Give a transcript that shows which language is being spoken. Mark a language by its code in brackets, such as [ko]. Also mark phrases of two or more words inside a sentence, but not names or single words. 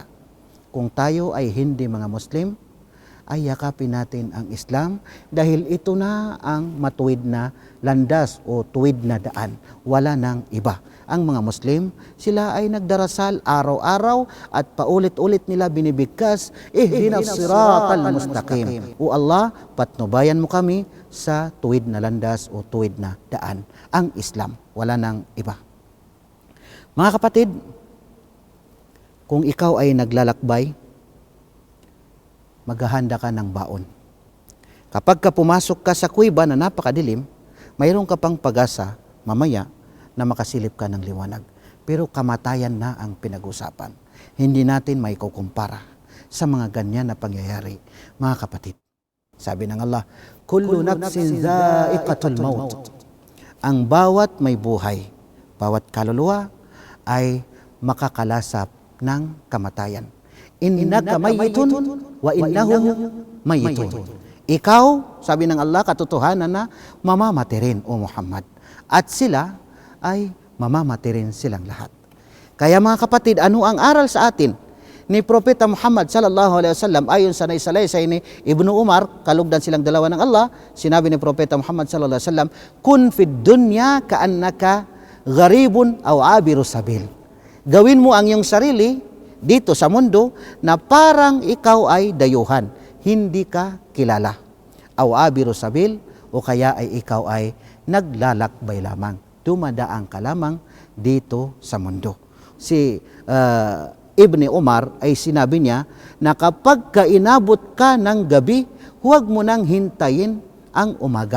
[tl] Kung tayo ay hindi mga Muslim, ay yakapin natin ang Islam dahil ito na ang matuwid na landas o tuwid na daan. Wala nang iba. Ang mga Muslim, sila ay nagdarasal araw-araw at paulit-ulit nila binibigkas, [ar] اهدنا الصراط المستقيم. [tl] O Allah, patnubayan mo kami sa tuwid na landas o tuwid na daan. Ang Islam, wala nang iba. Mga kapatid, kung ikaw ay naglalakbay, maghahanda ka ng baon. Kapag ka pumasok ka sa kuweba na napakadilim, mayroon ka pang pag-asa mamaya na makasilip ka ng liwanag. Pero kamatayan na ang pinag-usapan. Hindi natin may kukumpara sa mga ganyan na pangyayari. Mga kapatid, Sabi ng Allah, [ar] كل نفس ذائقة الموت. [tl] Ang bawat may buhay, bawat kaluluwa ay makakalasap ng kamatayan. [ar] إنك ميت وإنهم ميتون. [tl] Ikaw, sabi ng Allah, katotohanan na mamamatay rin, O Muhammad. At sila ay mamamatay rin silang lahat. Kaya mga kapatid, ano ang aral sa atin ni Propeta Muhammad [ar] صلى الله عليه وسلم [tl] ayon sa naisalaysay ni Ibnu Umar, kalugdan silang dalawa ng Allah, sinabi ni Propeta Muhammad [ar] صلى الله عليه وسلم, كن في الدنيا كأنك غريب أو عابر سبيل. [tl] Gawin mo ang iyong sarili dito sa mundo na parang ikaw ay dayuhan, hindi ka kilala. [ar] أو عابر سبيل, [tl] o kaya ay ikaw ay naglalakbay lamang, dumadaan ka lamang dito sa mundo. Si Ibni Umar ay sinabi niya na kapag inabot ka ng gabi, huwag mo nang hintayin ang umaga.